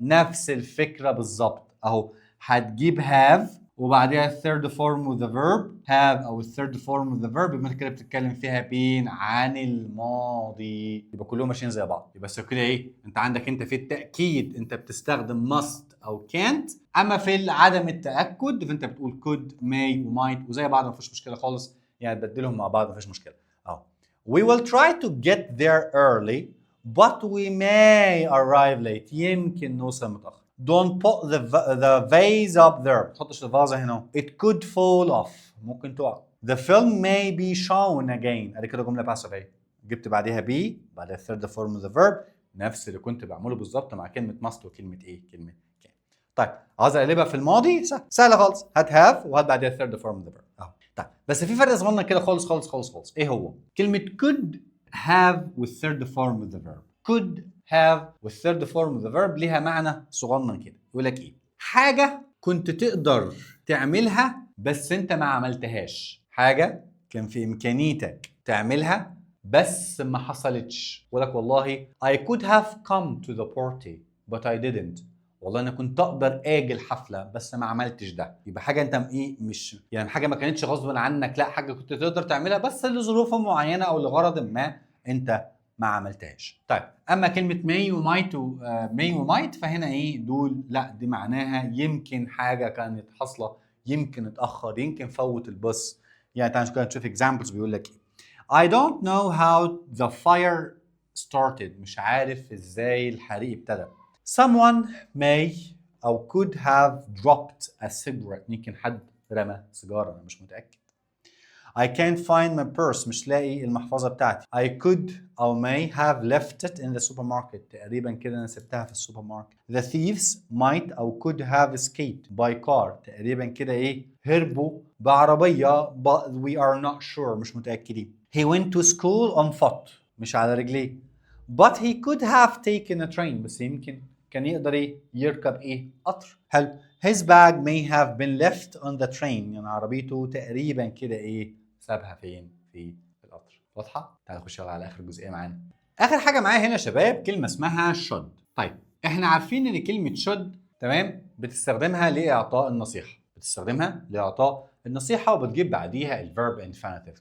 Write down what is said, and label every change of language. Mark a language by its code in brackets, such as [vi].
[ar] نفس الفكره بالظبط اهو، هتجيب have وبعدها الثيرد فورم اوف ذا فيرب have او الثيرد فورم اوف ذا فيرب يبقى انت كده بتتكلم فيها بين عن الماضي، يبقى كلهم ماشيين زي بعض. يبقى بس كده ايه؟ انت عندك انت في التاكيد انت بتستخدم must او can't، اما في عدم التاكد فانت بتقول could may وmight وزي بعض ما فيش مشكله خالص، يعني تبدلهم مع بعض ما فيش مشكله. اهو [en] we will try to get there early but we may arrive late. [ar] يمكن نوصل متاخر. [en] Don't put the vase up there. [ar] ما تحطش الفازة هنا. [en] It could fall off. [ar] ممكن تقع. [en] The film may be shown again. [ar] ادي كده جملة passive اهي. جبت بعديها be بعدها [en] third form of the verb [ar] نفس اللي كنت بعمله بالظبط مع كلمة must وكلمة ايه؟ كلمة can. طيب عاوز اقلبها في الماضي سهلة خالص. هات have وهات بعديها [en] third form of the verb. [ar] اهو. طيب بس في فرق صغنن كده خالص خالص خالص خالص. ايه هو؟ كلمة could have والthird form of the verb. could have والثيرد فورم اوف ذا فيرب ليها معنى صغنن كده، يقول لك ايه؟ حاجه كنت تقدر تعملها بس انت ما عملتهاش، حاجه كان في امكانيتك تعملها بس ما حصلتش. يقول لك والله [en] I could have come to the party but I didn't. [ar] والله انا كنت اقدر اجي الحفله بس ما عملتش ده. يبقى حاجه انت ايه مش يعني حاجه ما كانتش غصب عنك، لا حاجه كنت تقدر تعملها بس لظروف معينه او لغرض ما انت ما عملتهاش. طيب اما كلمه ماي ومايت ماي ومايت فهنا ايه دول؟ لا دي معناها يمكن حاجه كانت حاصله، يمكن اتاخر، يمكن فوت الباص. يعني تعال كده نشوف اكزامبلز بيقول لك ايه. [en] I don't know how the fire started. [ar] مش عارف ازاي الحريق ابتدى. [en] Someone may [ar] او [en] could have dropped a cigarette. [ar] يمكن حد رمى سيجاره، انا مش متاكد. [en] I can't find my purse. [ar] مش لاقي المحفظة بتاعتي. [en] I could [ar] أو [en] may have left it in the supermarket. [ar] تقريبا كده أنا سبتها في السوبر ماركت. [en] The thieves might [ar] أو [en] could have escaped by car. [ar] تقريبا كده إيه؟ هربوا بعربية [en] but we are not sure. [ar] مش متأكدين. [en] He went to school on foot. [ar] مش على رجليه. [en] But he could have taken a train. [ar] بس يمكن كان يقدر إيه؟ يركب إيه؟ قطر. حلو. [en] His bag may have been left on the train. [ar] يعني عربيته تقريبا كده إيه؟ سابها فين؟ في القطر. واضحه؟ تعالوا نخش على اخر جزئيه معانا. اخر حاجه معايا هنا يا شباب كلمه اسمها should. طيب احنا عارفين ان كلمه should تمام بتستخدمها لاعطاء النصيحه، بتستخدمها لاعطاء النصيحه وبتجيب بعديها الفيرب انفينيتيف.